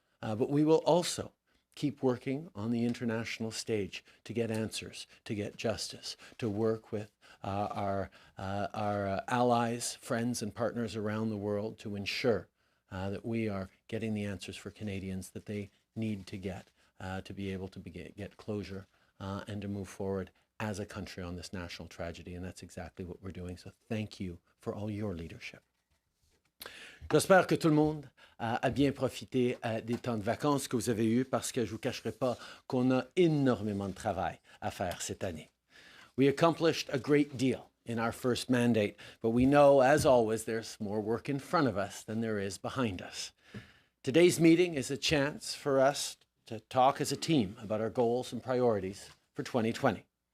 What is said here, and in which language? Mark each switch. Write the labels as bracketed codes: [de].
[en] But we will also keep working on the international stage to get answers, to get justice, to work with our allies, friends, and partners around the world to ensure that we are getting the answers for Canadians that they need to get to be able to get closure and to move forward as a country on this national tragedy. And that's exactly what we're doing. So thank you for all your leadership. [fr] J'espère que tout le monde a bien profité des temps de vacances que vous avez eus parce que je ne vous cacherai pas qu'on a énormément de travail à faire cette année. [en] We accomplished a great deal in our first mandate, but we know, as always, there's more work in front of us than there is behind us. Today's meeting is a chance for us to talk as a team about our goals and priorities for 2020.